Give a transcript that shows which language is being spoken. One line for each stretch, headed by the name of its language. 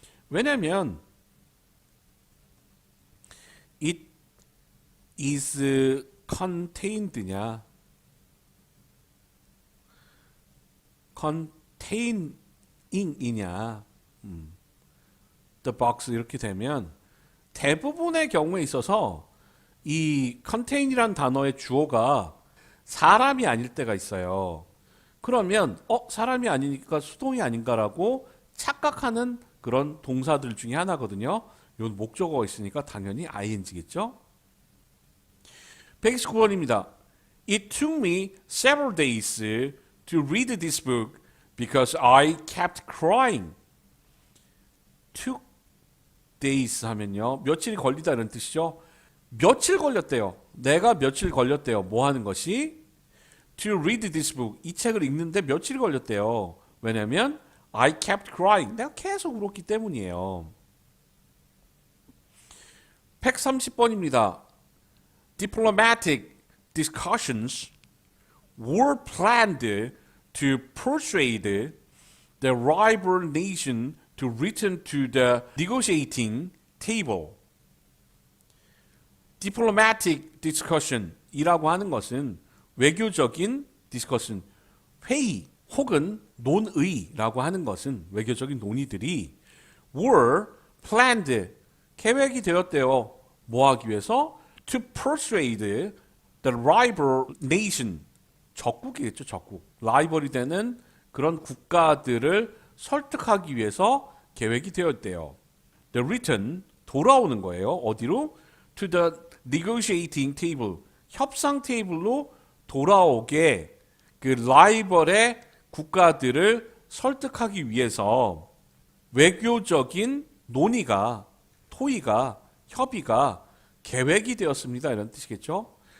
Korean: 왜냐면
English: it is contained
Korean: 냐 containing-이냐
English: the box
Korean: 이렇게 되면 대부분의 경우에 있어서 이 contain이란 단어의 주어가 사람이 아닐 때가 있어요. 그러면 사람이 아니니까 수동이 아닌가라고 착각하는 그런 동사들 중에 하나거든요. 요 목적어가 있으니까 당연히 ing겠죠. 129번입니다.
English: It took me several days to read this book because I kept crying.
Korean: took days 하면요. 며칠이 걸리다 이런 뜻이죠. 며칠 걸렸대요. 내가 며칠 걸렸대요. 뭐 하는 것이?
English: To read this book.
Korean: 이 책을 읽는데 며칠이 걸렸대요. 왜냐면
English: I kept crying.
Korean: 내가 계속 울었기 때문이에요. 130번입니다.
English: Diplomatic discussions were planned to persuade the rival nation to return to the negotiating table.
Korean: Diplomatic discussion이라고 하는 것은 외교적인 discussion, 회의 혹은 논의라고 하는 것은 외교적인 논의들이 were planned, 계획이 되었대요. 뭐 하기 위해서?
English: To persuade the rival nation,
Korean: 적국이겠죠, 적국. 라이벌이 되는 그런 국가들을 설득하기 위해서 계획이 되었대요. The return, 돌아오는 거예요. 어디로?
English: To the negotiating table,
Korean: 협상 테이블로 돌아오게 그 라이벌의 국가들을 설득하기 위해서 외교적인 논의가, 토의가, 협의가 계획이 되었습니다. 이런 뜻이겠죠.